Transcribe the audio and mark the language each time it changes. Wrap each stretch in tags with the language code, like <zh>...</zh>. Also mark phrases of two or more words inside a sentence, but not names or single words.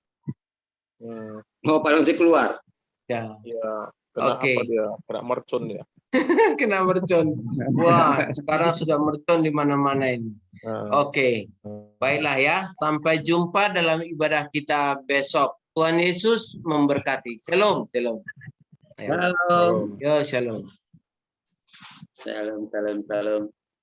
<id>Oh, paling keluar. Ya, Ya, kena Oke. apa dia? Kena mercon dia. kena mercon. Wah, sekarang sudah mercon di mana-mana ini. Nah, Oke, baiklah ya. Sampai jumpa dalam ibadah kita besok. Tuhan Yesus memberkati.</id> <he>שלום, שלום.</he> <id>Ayo. Shalom. Yo, shalom.</id> <he>שלום, שלום, שלום.</he>